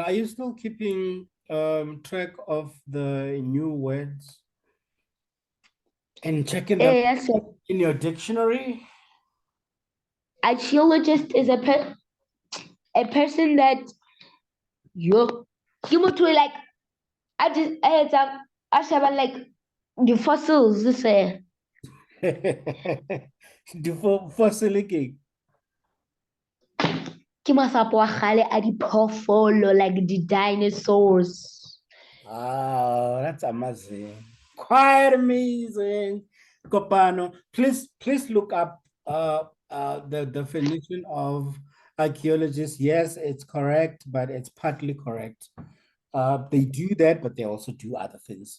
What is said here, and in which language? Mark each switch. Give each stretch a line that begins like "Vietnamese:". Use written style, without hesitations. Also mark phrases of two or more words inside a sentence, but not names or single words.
English: Are you still keeping track of the new words and checking them Yes, sir. in your dictionary? Archaeologist is a person that you motho like
Southern Sotho: a etsang a sheba
English: like the fossils se Fossilic.
Southern Sotho: ke masapo a kgale a diphoofolo
English: like the dinosaurs. Oh, that's amazing. Quite amazing. Kopano, please look up the definition of archaeologist. Yes, it's correct, but it's partly correct. They do that, but they also do other things.